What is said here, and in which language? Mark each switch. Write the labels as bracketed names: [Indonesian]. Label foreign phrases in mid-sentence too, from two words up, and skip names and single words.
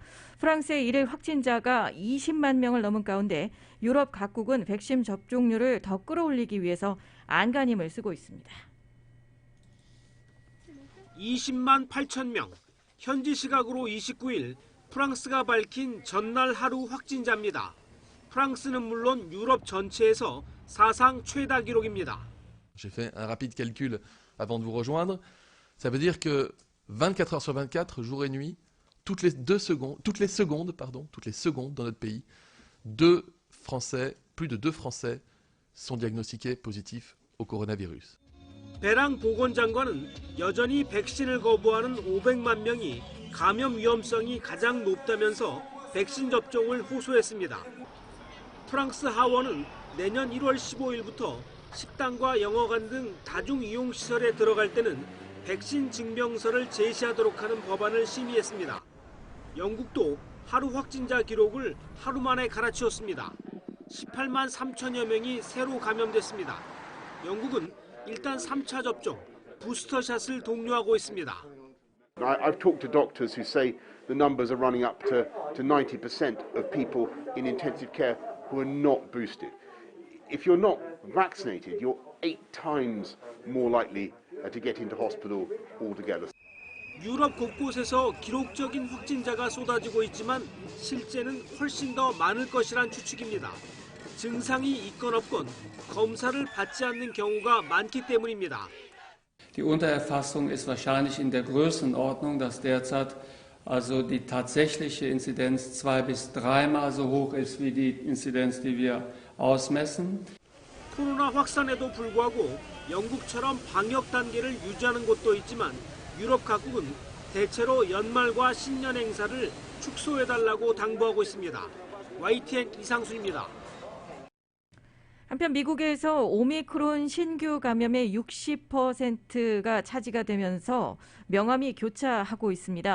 [Korean] 프랑스의 일일 확진자가 20만 명을 넘은 가운데 유럽 각국은 백신 접종률을 더 끌어올리기 위해서 안간힘을 쓰고 있습니다. 20만 8천 명, 현지 시각으로 29일 프랑스가 밝힌 전날 하루 확진자입니다. 프랑스는 물론 유럽 전체에서 사상 최다 기록입니다. [French] J'ai fait un rapide calcul avant de vous rejoindre. Ça veut dire que 24 heures sur 24, jour et nuit, toutes les secondes dans notre pays, plus de 2 Français sont diagnostiqués positifs au coronavirus. [Korean] 베랑 보건장관은 여전히 백신을 거부하는 500만 명이 감염 위험성이 가장 높다면서 백신 접종을 호소했습니다. 프랑스 하원은 내년 1월 15일부터 식당과 영어관 등 다중이용시설에 들어갈 때는 백신 증명서를 제시하도록 하는 법안을 심의했습니다. 영국도 하루 확진자 기록을 하루 만에 갈아치웠습니다. 18만 3천여 명이 새로 감염됐습니다. 영국은 일단 3차 접종, 부스터샷을 독려하고 있습니다. [English] I've talked to doctors who say the numbers are running up to 90% of people in intensive care who are not boosted. If you're not vaccinated, you're 8 times more likely to get into hospital altogether. [Korean] 유럽 곳곳에서 기록적인 확진자가 쏟아지고 있지만 실제는 훨씬 더 많을 것이란 추측입니다. 증상이 있건 없건 검사를 받지 않는 경우가 많기 때문입니다. [German] Die Untererfassung ist wahrscheinlich in der Größenordnung, dass derzeit also die tatsächliche Inzidenz 2 bis 3-mal so hoch ist wie die Inzidenz, die wir ausmessen. [Korean] 코로나 확산에도 불구하고 영국처럼 방역 단계를 유지하는 곳도 있지만 유럽 각국은 대체로 연말과 신년 행사를 축소해달라고 당부하고 있습니다. YTN 이상순입니다. 한편 미국에서 오미크론 신규 감염의 60%가 차지가 되면서 명암이 교차하고 있습니다.